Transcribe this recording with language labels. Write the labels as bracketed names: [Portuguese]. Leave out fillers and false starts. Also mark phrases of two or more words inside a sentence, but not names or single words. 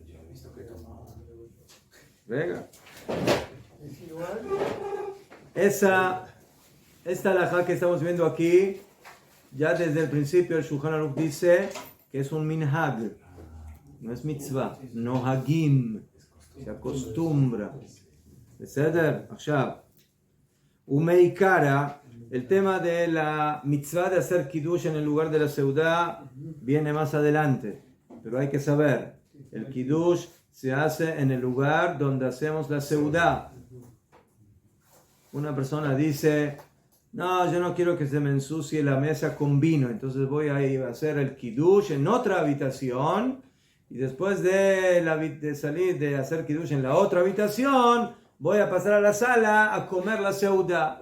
[Spanish] Venga. Esta halajá que estamos viendo aquí, ya desde el principio el Shulchan Aruch dice que es un minhag, no es mitzvah, no hagim, se acostumbra. [Hebrew] בסדר? עכשיו, ומעיקרה, [Spanish] el tema de la mitzvah de hacer kiddush en el lugar de la seudá viene más adelante, pero hay que saber, el kiddush se hace en el lugar donde hacemos la seudá. Una persona dice, no, yo no quiero que se me ensucie la mesa con vino, entonces voy a ir a hacer el kiddush en otra habitación y después de salir de hacer kiddush en la otra habitación voy a pasar a la sala a comer la seudá.